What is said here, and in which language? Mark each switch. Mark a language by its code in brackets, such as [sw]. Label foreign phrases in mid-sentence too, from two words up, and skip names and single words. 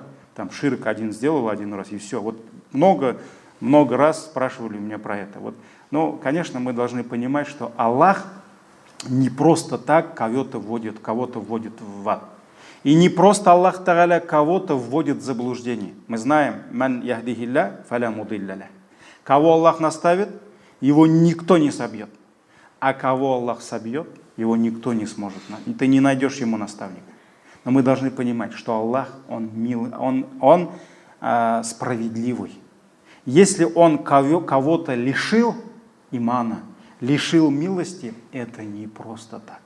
[ru] Там ширк один сделал один раз, и все. Вот много раз спрашивали у меня про это. Вот. Но, конечно, мы должны понимать, что Аллах не просто так кого-то вводит в ад. И не просто Аллах Тааля кого-то вводит в заблуждение. Мы знаем, [ar] من يهده الله فلا مضل له. [ru] Кого Аллах наставит, его никто не собьет. А кого Аллах собьет, его никто не сможет. Ты не найдешь ему наставника. Но мы должны понимать, что Аллах, Он милый, Он справедливый. Если Он кого-то лишил имана, лишил милости, это не просто так.